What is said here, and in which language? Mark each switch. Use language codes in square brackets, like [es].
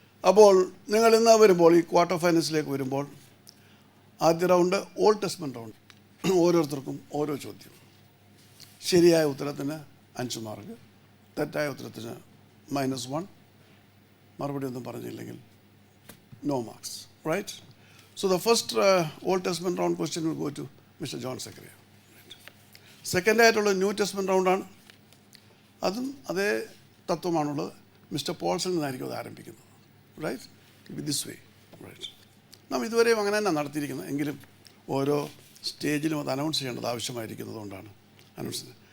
[ml] അപ്പോൾ നിങ്ങൾ ഇന്ന് വരുമ്പോൾ ഈ ക്വാർട്ടർ ഫൈനൽസിലേക്ക് വരുമ്പോൾ ആദ്യ റൗണ്ട് ഓൾഡ് ടെസ്റ്റ്മെൻറ്റ് റൗണ്ട്. ഓരോരുത്തർക്കും ഓരോ ചോദ്യം. ശരിയായ ഉത്തരത്തിന് 5 മാർക്ക്, തെറ്റായ ഉത്തരത്തിന് -1, മറുപടി ഒന്നും പറഞ്ഞില്ലെങ്കിൽ [en] no marks. Right? So the first Old Testament round question will go to Mr. John Zechariah. Right. [ml] Second ആയിട്ടുള്ള ന്യൂ ടെസ്റ്റ്മെൻറ്റ് റൗണ്ടാണ്. അതും അതേ തത്വമാണുള്ളത്. മിസ്റ്റർ പോൾസണിൽ നിന്നായിരിക്കും അത് ആരംഭിക്കുന്നത്. [en] Right, with this way. [ml] Right, നാം ഇതുവരെയും അങ്ങനെ തന്നെ നടത്തിയിരിക്കുന്നത്. എങ്കിലും ഓരോ സ്റ്റേജിലും അത് അനൗൺസ് ചെയ്യേണ്ടത് ആവശ്യമായിരിക്കുന്നത് കൊണ്ടാണ് അനൗൺസ് ചെയ്യുന്നത്.